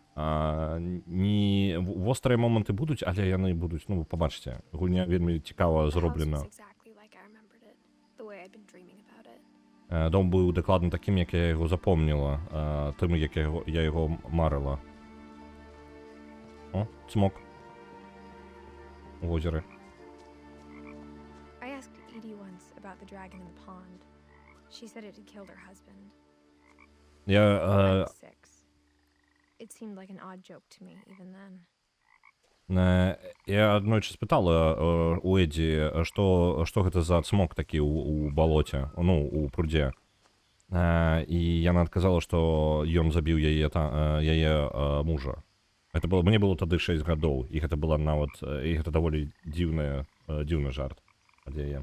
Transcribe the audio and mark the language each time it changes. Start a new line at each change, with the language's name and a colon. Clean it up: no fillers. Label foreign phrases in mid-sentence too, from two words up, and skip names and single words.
Belarusian: Не вострыя моманты будуць, але яны будуць, ну, пабачце, гульня вельмі цікава зроблена. Дом быў дакладна такім, як я яго запомніла, тым, як я яго марыла. О, цмок. У возеры.
English: I asked Edie once about the dragon in the pond. She said it had killed her husband. I was 6. It seemed like an odd joke to me even then.
Belarusian: Я аднойчы спытала у Эдзі, што гэта за цмок такі у балоце, ну, у прудзе. І яна адказала, што ён забіў яе мужа. Мне было тады 6 гадоў, і гэта была нават, і гэта даволі дзіўны жарт ад яе.